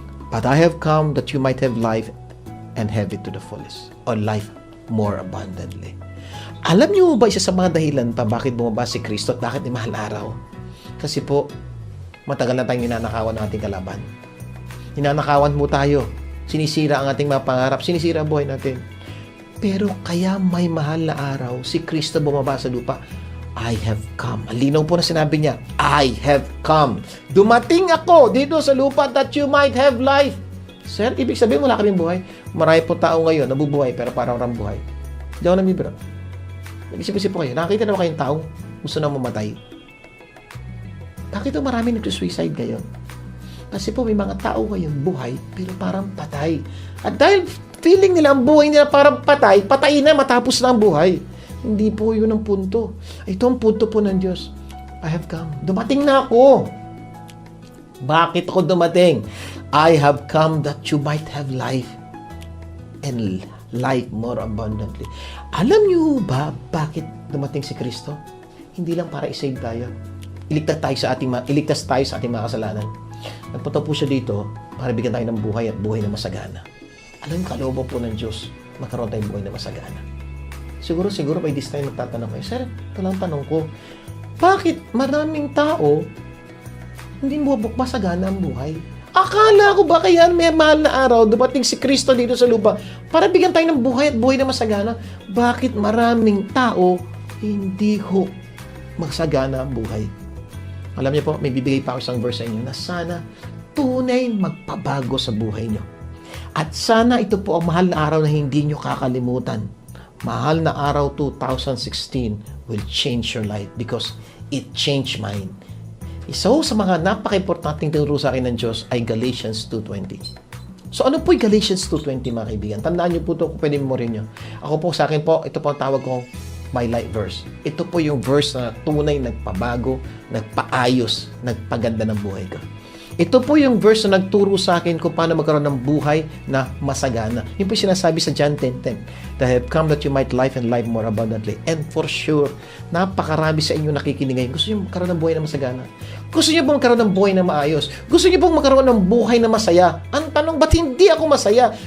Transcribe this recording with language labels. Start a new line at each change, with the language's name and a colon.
English: But I have come that you might have life and have it to the fullest, or life more abundantly.
Filipino: Alam niyo ba isa sa mga dahilan pa bakit bumaba si Kristo at bakit ni mahal araw? Kasi po, matagal na tayong ninanakawan ng ating kalaban. Ninanakawan mo tayo. Sinisira ang ating mga pangarap. Sinisira ang buhay natin. Pero kaya may mahal na araw, si Kristo bumaba sa lupa.
English: I have come.
Filipino: Ang linaw po na sinabi niya,
English: I have come.
Filipino: Dumating ako dito sa lupa
English: that you might have life.
Filipino: Sir, ibig sabihin wala kaming buhay. Marami po tao ngayon nabubuhay pero parang walang buhay. Hindi ako namibiro. Nag-isip-isip po kayo. Nakakita naman kayong tao gusto na mamatay. Bakit ito marami nag-suicide ngayon? Kasi po may mga tao ngayon buhay, pero parang patay. At dahil feeling nila ang buhay nila parang patay, patay na matapos na ang buhay. Hindi po yun ang punto. Ito ang punto po ng Diyos.
English: I have come.
Filipino: Dumating na ako. Bakit ako dumating?
English: I have come that you might have life and life more abundantly.
Filipino: Alam niyo ba bakit dumating si Kristo? Hindi lang para i-save tayo. Iligtas tayo sa ating mga kasalanan. Nagpunta po siya dito para bigyan tayo ng buhay at buhay na masagana. Alam niyo, kalooban po ng Diyos, magkaroon tayong buhay na masagana. Siguro
English: by this time
Filipino: magtatanong kayo, Sir, ito lang tanong ko, bakit maraming tao hindi mo masagana ang buhay? Akala ko ba kaya may mahal na araw dumating si Kristo dito sa lupa para bigyan tayo ng buhay at buhay na masagana? Bakit maraming tao hindi masagana ang buhay? Alam niyo po, may bibigay pa ako isang verse sa inyo na sana tunay magpabago sa buhay niyo. At sana ito po ang mahal na araw na hindi niyo kakalimutan. Mahal na araw
English: 2016 will change your life because it changed mine.
Filipino: Isa sa mga napaka-importanting tinuro sa akin ng Diyos ay Galatians 2:20. So ano po yung Galatians 2:20 mga kaibigan? Tandaan niyo po ito kung pwede memorin niyo. Ako po sa akin po, ito po ang tawag kong
English: my life verse.
Filipino: Ito po yung verse na tunay nagpabago, nagpaayos, nagpaganda ng buhay ko. Ito po yung verse na nagturo sa akin kung paano magkaroon ng buhay na masagana. Yun po yung sinasabi sa John 10:10.
English: That I have come that you might life and life more abundantly. And for sure,
Filipino: napakarami sa inyo nakikinig ngayon. Gusto niyo magkaroon ng buhay na masagana? Gusto niyo bang magkaroon ng buhay na maayos? Gusto niyo bang magkaroon ng buhay na masaya? Ang tanong, ba't hindi ako masaya?